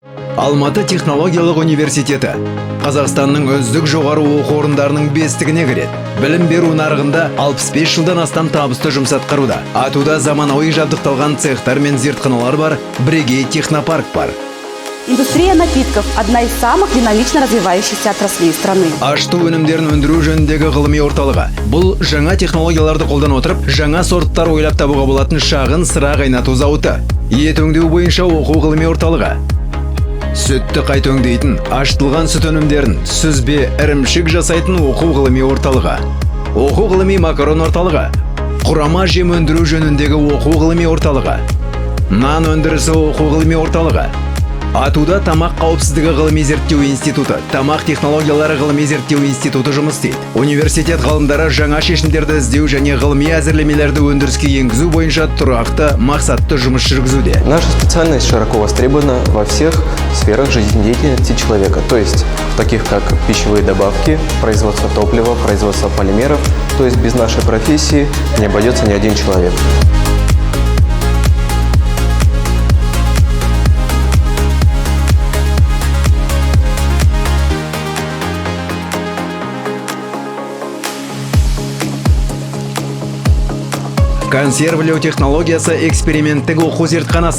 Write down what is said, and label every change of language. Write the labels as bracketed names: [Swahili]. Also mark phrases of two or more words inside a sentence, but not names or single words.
[Kazakh] Алматы технологиялық университеті Қазақстанның үздік жоғары оқу орындарының бестігіне кіреді. Білім беру нарығында 65 жылдан астам табысты жұмыс атқаруда. Атуда заманауи жабдықталған цехтар мен зертханалар бар, бірегей технопарк бар. [Russian] Индустрия напитков – одна из самых динамично развивающихся отраслей страны. [Kazakh] Ашту өнімдерін өндіру жөніндегі ғылыми орталығы. Бұл жаңа технологияларды қолдан отырып, жаңа сорттар ойлап табуға болатын шағын сыра қайнату зауыты. Ет өңдеу бойынша оқу ғылыми орталығы. Сүтті қайта өңдейтін, ашытылған сүт өнімдерін сүзбе, ірімшік жасайтын оқу ғылыми орталығы. Оқу ғылыми макарон орталығы. Құрама жем өндіру жөніндегі оқу ғылыми орталығы. Нан өндірісі оқу ғылыми орталығы. Атуда тамақ қауіпсіздігі ғылыми зерттеу институты, тамақ технологиялары ғылыми зерттеу институты жұмыс істейді. Университет ғалымдары жаңа шешімдерді іздеу және ғылыми әзірлемелерді өндіріске енгізу бойынша тұрақты, мақсатты жұмыс жүргізуде. [Russian] Наша специальность широко востребована во всех сферах жизнедеятельности человека, то есть таких как пищевые добавки, производство топлива, производство полимеров, то есть без нашей профессии не обойдется ни один человек. [Kazakh] Консервілеу технологиясы эксперименттік оқу зертханасы.